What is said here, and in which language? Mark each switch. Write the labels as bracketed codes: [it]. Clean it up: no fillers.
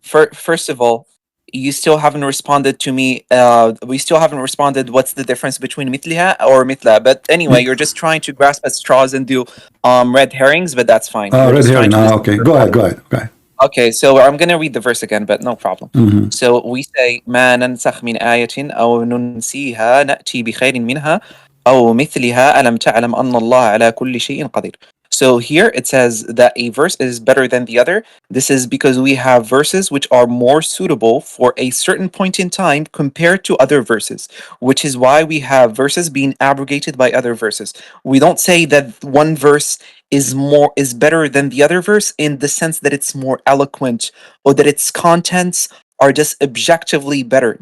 [en] First of all, you still haven't responded to me. We still haven't responded. What's the difference between مثلها or مثلها? But anyway, you're just trying to grasp at straws and do red herrings, but that's fine. Red herring. Okay. Go ahead. Okay, so I'm gonna read the verse again, but no problem. So we say [ar] ما ننسخ من آية أو ننسيها نأتي بخير منها أو مثلها ألم تعلم أن الله على كل شيء قدير. [en] So here it says that a verse is better than the other. This is because we have verses which are more suitable for a certain point in time compared to other verses, which is why we have verses being abrogated by other verses. We don't say that one verse is better than the other verse in the sense that it's more eloquent or that its contents are just objectively better.